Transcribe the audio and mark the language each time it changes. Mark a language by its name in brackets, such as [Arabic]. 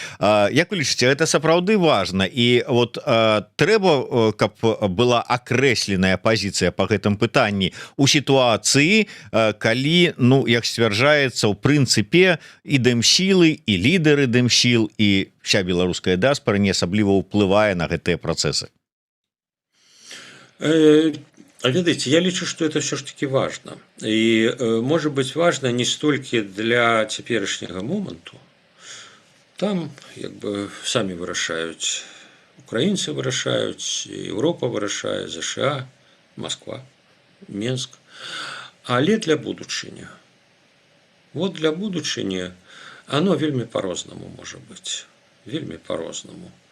[Belarusian] Як вы лічыце, это сапраўды важна, і вот трэба, каб была акрэсленая пазіцыя па гэтым пытанні у сітуацыі, калі, ну, як сцвярджаецца, у прынцыпе і дэмсілы, і лідары дэмсіл, і вся беларуская дыаспара не асабліва ўплывае на гэтыя працэсы. [Russian] А ведаеце, я лічу, что это все ж таки важно. И может быть важно не столькі для цяперашняга моманту. [Belarusian] Там як бы самі вырашаюць, украінцы вырашаюць, Еўропа вырашае, ЗША, Москва, Менск. Але для будучыні. Вот для будучыні оно вельмі по-рознаму можа быць. Вельмі по-рознаму.